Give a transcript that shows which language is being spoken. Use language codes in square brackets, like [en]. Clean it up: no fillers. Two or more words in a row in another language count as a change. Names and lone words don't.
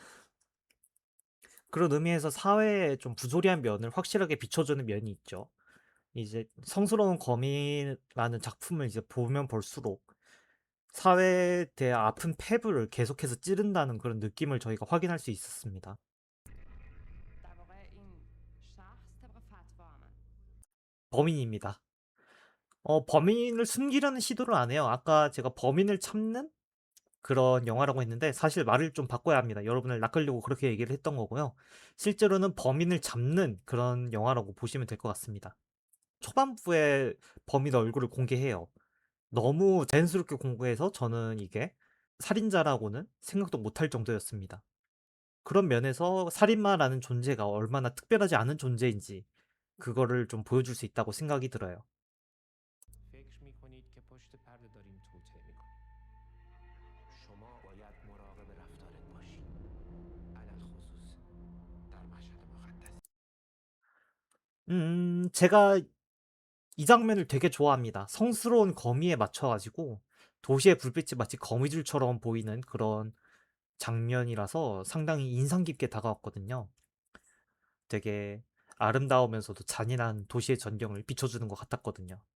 [ko] 그런 의미에서 사회에 좀 부조리한 면을 확실하게 비춰주는 면이 있죠. 이제 성스러운 거미라는 작품을 이제 보면 볼수록 사회에 대한 아픈 패브를 계속해서 찌른다는 그런 느낌을 저희가 확인할 수 있었습니다. [fa] در واقع این شخص طبق فتوا من [ko] 범인입니다. 범인을 숨기려는 시도를 안 해요. 아까 제가 범인을 참는 그런 영화라고 했는데 사실 말을 좀 바꿔야 합니다. 여러분을 낚으려고 그렇게 얘기를 했던 거고요. 실제로는 범인을 잡는 그런 영화라고 보시면 될 것 같습니다. 초반부에 범인 얼굴을 공개해요. 너무 자연스럽게 공개해서 저는 이게 살인자라고는 생각도 못할 정도였습니다. 그런 면에서 살인마라는 존재가 얼마나 특별하지 않은 존재인지 그거를 좀 보여줄 수 있다고 생각이 들어요. [fa] فکر میکنید که پشت پرده داریم توطئه میکنیم. شما باید مراقب رفتارت باشی. علل خصوص در مشهد مقدس. [ko] 제가 이 장면을 되게 좋아합니다. 성스러운 거미에 맞춰가지고 도시의 불빛이 마치 거미줄처럼 보이는 그런 장면이라서 상당히 인상 깊게 다가왔거든요. 되게 아름다우면서도 잔인한 도시의 전경을 비춰주는 것 같았거든요.